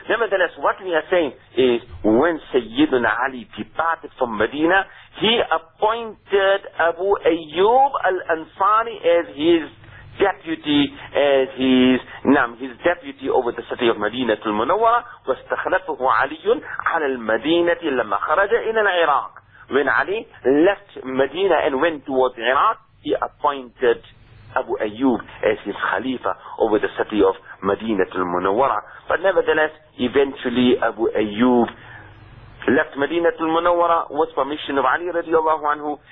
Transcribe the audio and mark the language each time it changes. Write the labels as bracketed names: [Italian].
[English] Nevertheless, what we are saying is when Sayyidina Ali departed from Medina, he appointed Abu Ayyub al-Ansari as his deputy, as his deputy over the city of Medina to Munawwara. [Arabic] واستخلفه علي على المدينة لما خرج إلى العراق. [English] When Ali left Medina and went towards Iraq, he appointed Abu Ayyub as his Khalifa over the city of Medina al-Munawwara. But nevertheless, eventually Abu Ayyub left Medina al-Munawwara with permission of Ali radiallahu anhu.